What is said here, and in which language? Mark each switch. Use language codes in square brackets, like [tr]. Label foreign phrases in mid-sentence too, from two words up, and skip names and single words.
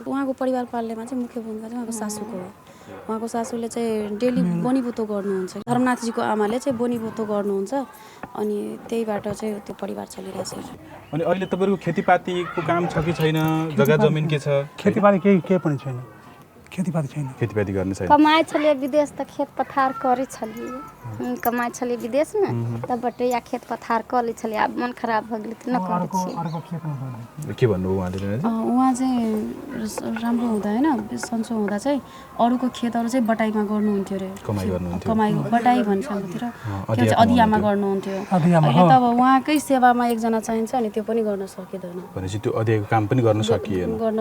[ne] उहाँको परिवार पाल्नेमा चाहिँ मुख्य भूमिका चाहिँ उहाँको सासूको हो। उहाँको सासूले चाहिँ डेली बोनीबोतो गर्नुहुन्छ। धर्मनाथजीको आमाले चाहिँ बोनीबोतो गर्नुहुन्छ, अनि त्यहीबाट चाहिँ त्यो परिवार चलिरहेछ। अनि अहिले तपाईँको खेतीपातीको काम छ कि छैन? जग्गा जमिन के छ? खेतीपाती केही पनि छैन। खेतीपाती गर्ने छैन। [mai] कमाइ छलिए विदेश त खेत पथार करे छलिए। कमाइ छलिए विदेश में तब बटैया खेत पथार कर ले छलिए। अब मन खराब भ गेल त न करे छी। [ne] के भन्नु उहाँले? उहाँ चाहिँ राम्रो हुँदा हैन, सन्चो हुँदा चाहिँ अरूको खेतहरु चाहिँ बटाईमा गर्नुहुन्थ्यो रे। कमाइ बटाई भन्छ हाम्रोतिर, के चाहिँ अधियामा गर्नुहुन्थ्यो। अहिले त अब उहाँकै सेवामा एकजना चाहिन्छ, अनि त्यो पनि गर्न सकिदैन। भनेपछि त्यो अधियाको काम पनि गर्न सकिएन।